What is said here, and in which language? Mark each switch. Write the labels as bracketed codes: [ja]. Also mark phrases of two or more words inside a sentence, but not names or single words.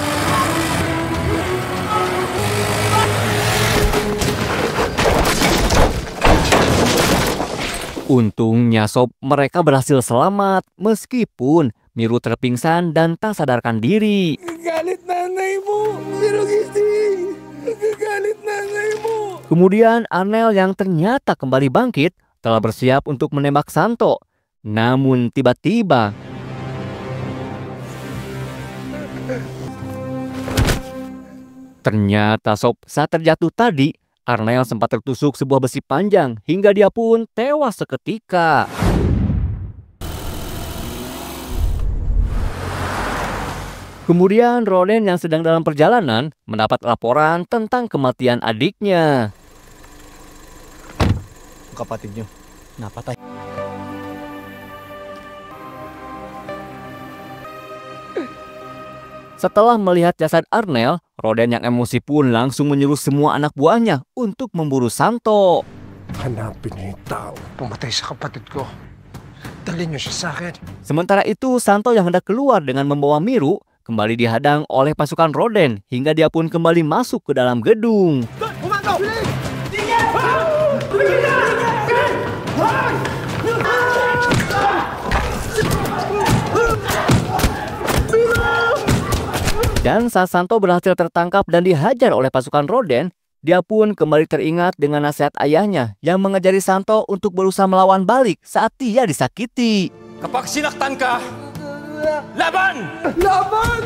[id] untungnya sob mereka berhasil selamat meskipun Miru terpingsan dan tak sadarkan diri. [tl] Galit nanay mo! Pero gising! Galit nanay mo! [id] Kemudian Arnel yang ternyata kembali bangkit telah bersiap untuk menembak Santo. Namun tiba-tiba ternyata sob saat terjatuh tadi, Arnel sempat tertusuk sebuah besi panjang hingga dia pun tewas seketika. Kemudian Roden yang sedang dalam perjalanan mendapat laporan tentang kematian adiknya. [tl] Kapatid nyo, napatay. [id] Setelah melihat jasad Arnel, Roden yang emosi pun langsung menyuruh semua anak buahnya untuk memburu Santo. [tl] Hanapin niyo yung tao pumatay sa kapatid ko. Dalhin niyo siya sa akin. [id] Sementara itu, Santo yang hendak keluar dengan membawa Miru kembali dihadang oleh pasukan Roden hingga dia pun kembali masuk ke dalam gedung. Dan saat Santo berhasil tertangkap dan dihajar oleh pasukan Roden, dia pun kembali teringat dengan nasihat ayahnya yang mengajari Santo untuk berusaha melawan balik saat dia disakiti. [tl] Kapag sinaktan ka, laban! Laban!